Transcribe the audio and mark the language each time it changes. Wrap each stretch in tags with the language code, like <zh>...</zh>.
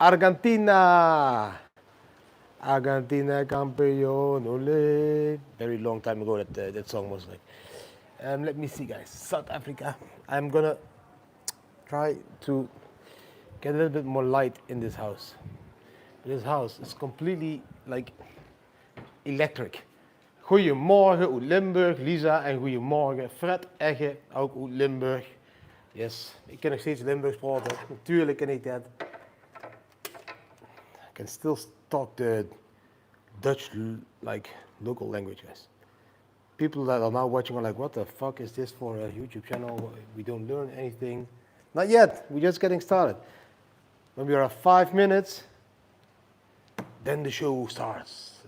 <es>Argentina. Argentina campeón, ole.</es> <en>Very long time ago that song was like. Let me see, guys. South Africa. I'm gonna try to get a little bit more light in this house. This house is completely like electric.</en> <nl>Goedemorgen uit Limburg, Lisa, en goedemorgen Fred Egge, ook uit Limburg. Yes, ik kan nog steeds Limburgs praten. Natuurlijk kan ik dat.</nl> <en>I can still talk the Dutch like local language, guys. People that are now watching are like, what the fuck is this for a YouTube channel? We don't learn anything. Not yet, we're just getting started. When we are at 5 minutes, then the show starts.</en>